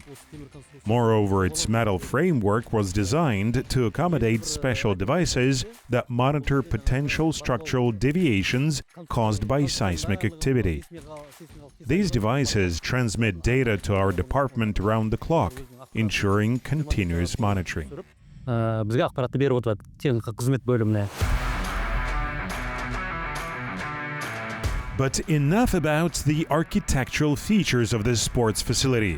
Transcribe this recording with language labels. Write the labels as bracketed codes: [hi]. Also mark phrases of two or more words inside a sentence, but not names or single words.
[en] Moreover, its metal framework was designed to accommodate special devices that monitor potential structural deviations caused by seismic activity. These devices transmit data to our department around the clock, ensuring continuous monitoring. [kk] Бізге ақпаратты беріп отырады техника қызмет бөліміне. [en] But enough about the architectural features of this sports facility.